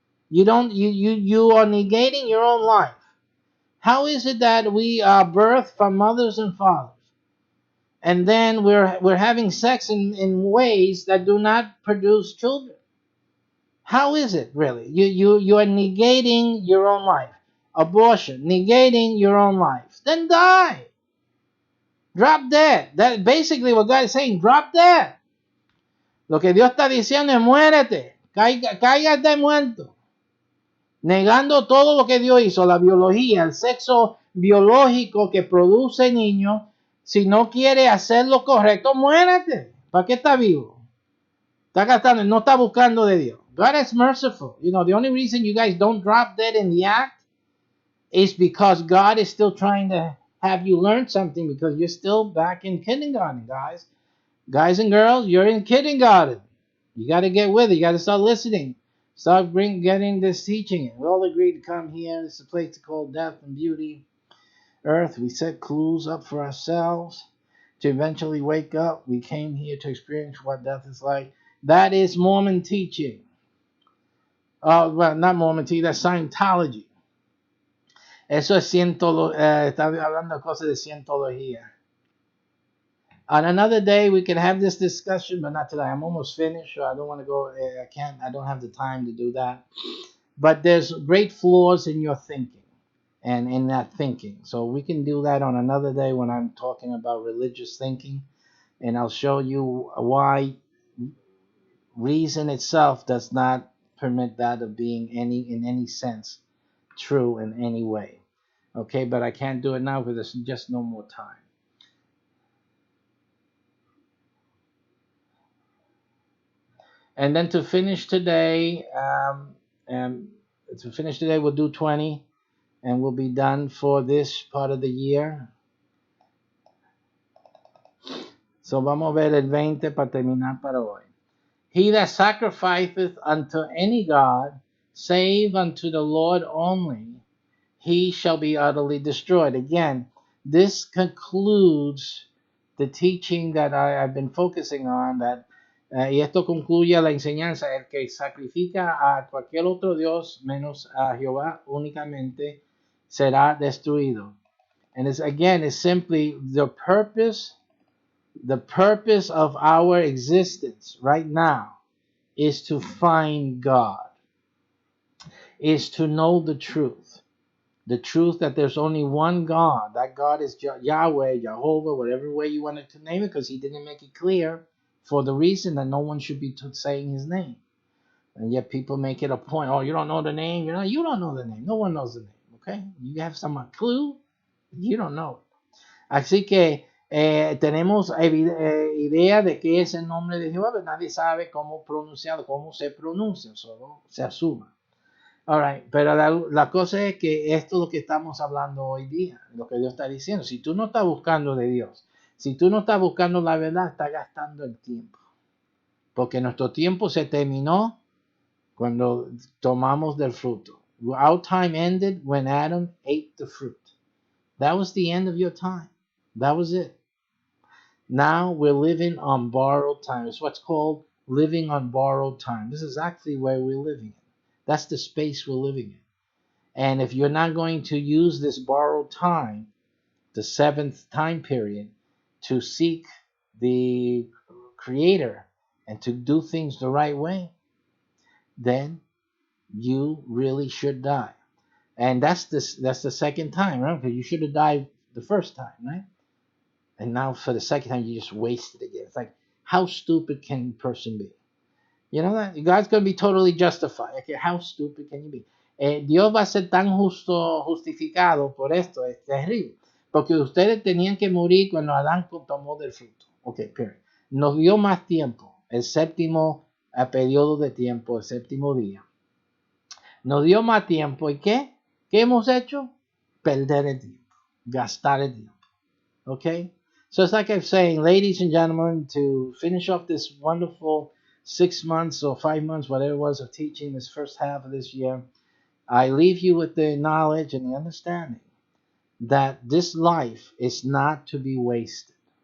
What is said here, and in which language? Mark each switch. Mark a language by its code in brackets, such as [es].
[en] You are negating your own life. How is it that we are birthed from mothers and fathers, and then we're having sex in ways that do not produce children? How is it really? You are negating your own life. Abortion, negating your own life. Then die. Drop dead. That basically what God is saying. Drop dead. [es] Lo que Dios está diciendo es muérete. Cáigate muerto. Negando todo lo que Dios hizo, la biología, el sexo biológico que produce niños. Si no quiere hacer lo correcto, muérete. ¿Para qué está vivo? Está gastando, no está buscando de Dios. [en] God is merciful. You know, the only reason you guys don't drop dead in the act is because God is still trying to have you learn something, because you're still back in kindergarten, guys. Guys and girls, you're in kindergarten. You got to get with it. You got to start listening. Start getting this teaching. We all agreed to come here. It's a place called Death and Beauty Earth. We set clues up for ourselves to eventually wake up. We came here to experience what death is like. That is Mormon teaching. Well, not Mormon teaching. That's Scientology. Eso es está hablando de cosas de cientología. On another day, we can have this discussion, but not today. I'm almost finished, so I don't want to go. I don't have the time to do that. But there's great flaws in your thinking and in that thinking. So we can do that on another day when I'm talking about religious thinking. And I'll show you why reason itself does not permit that of being in any sense true in any way. Okay, but I can't do it now because there's just no more time. And then to finish today, we'll do 20, and we'll be done for this part of the year. [es] So vamos a ver el 20 para terminar para hoy. [en] He that sacrificeth unto any god, save unto the Lord only, he shall be utterly destroyed. Again, this concludes the teaching that I've been focusing on, that [es] y esto concluye la enseñanza: el que sacrifica a cualquier otro Dios menos a Jehová únicamente será destruido. [en] And it's simply the purpose of our existence right now is to find God, is to know the truth. The truth that there's only one God. That God is Yahweh, Jehovah, whatever way you wanted to name it, because he didn't make it clear, for the reason that no one should be saying his name. And yet people make it a point. Oh, you don't know the name? You don't know the name. No one knows the name. Okay? You have some clue? You don't know it. [es] Así que Tenemos idea de qué es el nombre de Jehová, pero nadie sabe cómo pronunciarlo, cómo se pronuncia, solo se asuma. [en] All right, [es] pero la cosa es que esto es lo que estamos hablando hoy día, lo que Dios está diciendo. Si tú no estás buscando de Dios, si tú no estás buscando la verdad, estás gastando el tiempo. Porque nuestro tiempo se terminó cuando tomamos del fruto. [en] Our time ended when Adam ate the fruit. That was the end of your time. That was it. Now we're living on borrowed time. It's what's called living on borrowed time. This is actually where we're living in. That's the space we're living in. And if you're not going to use this borrowed time, the seventh time period, to seek the Creator and to do things the right way, then you really should die. And that's the second time, right? Because you should have died the first time, right? And now for the second time, you just wasted it again. It's like, how stupid can a person be? You know that God's going to be totally justified. Okay, how stupid can you be? [es] Dios va a ser tan justificado por esto, es terrible. Porque ustedes tenían que morir cuando Adán tomó del fruto. [en] Ok, period. [es] Nos dio más tiempo, el séptimo periodo de tiempo, el séptimo día. Nos dio más tiempo. ¿Y qué? ¿Qué hemos hecho? Perder el tiempo, gastar el tiempo. [en] Okay? So it's like I'm saying, ladies and gentlemen, to finish off this wonderful 6 months or 5 months, whatever it was, of teaching this first half of this year, I leave you with the knowledge and the understanding that this life is not to be wasted.